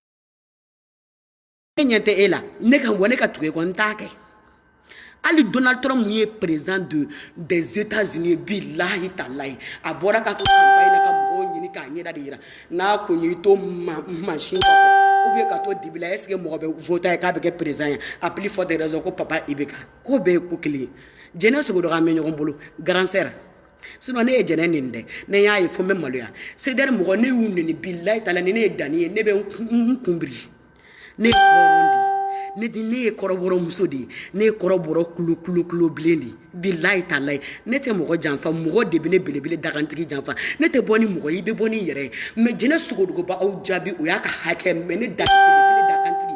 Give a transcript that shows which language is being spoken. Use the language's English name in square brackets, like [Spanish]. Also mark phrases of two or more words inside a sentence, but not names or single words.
[Bambara] ne ɲɛ tɛ e la ne ka wa ne ka tugu e kɔ n t'a kɛ ali Donald Trump ye [French] président des États-Unis [Arabic] billahi talayi [Bambara] a bɔra ka campagne na ka mɔgɔw ɲini k'a ɲɛda de yira n'a kun y'i to machine kɔfɛ [French] ou bien [Bambara] ka to dibi la [French] est-ce que [Bambara] mɔgɔ bɛ voter ye k'a bɛ kɛ président ye [French] a plus forte raison [Bambara] ko papa Ibeka ko bɛɛ ye ko kelen ye jɛnɛ sogodogo an bɛ ɲɔgɔn bolo [French] grand sœur [Bambara] sinon ne ye jɛnɛ nin dɛ ne y'a ye fo n bɛ maloya sedɛri mɔgɔ ne y'u neni [Arabic] billahi talayi [Bambara] ni ne ye danni ye ne bɛ n kunbiri ne ye hɔrɔn de ne ye kɔrɔbɔrɔ muso de ye ne ye kɔrɔbɔrɔ kulo bilen de [Arabic] billahi talayi [Bambara] ne tɛ mɔgɔ janfa mɔgɔ de bɛ ne belebele dagantigi janfa ne tɛ bɔ ni mɔgɔ ye i bɛ bɔ ni yɛrɛ ye mais jɛnɛ sogodogo ba aw jaabi o y'a ka hakɛ mais ne da belebele dagantigi